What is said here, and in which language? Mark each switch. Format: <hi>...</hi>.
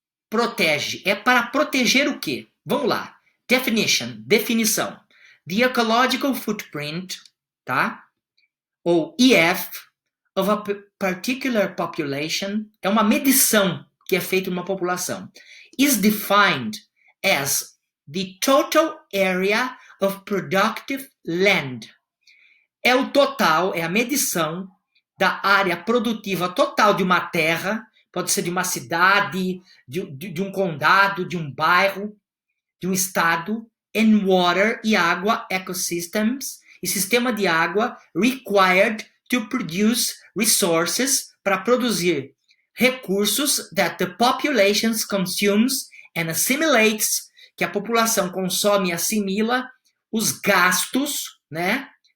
<pt>Protege. É para proteger o quê? Vamos lá. Definição.</pt> <en>The ecological footprint, tá?</en> <pt>Ou EF,</pt> <en>of a particular population,</en> <pt>é uma medição que é feita em uma população.</pt> <en>Is defined as the total area of productive land.</en> <pt>É o total, é a medição da área produtiva total de uma terra, pode ser de uma cidade, de um condado, de um bairro, de um estado,</pt> <en>and water,</en> <pt>e água, ecosystems, e sistema de água,</pt> <en>required to produce resources,</en> <pt>para produzir recursos</pt> <en>that the population consumes and assimilates,</en> <pt>que a população consome e assimila os gastos, né?</pt>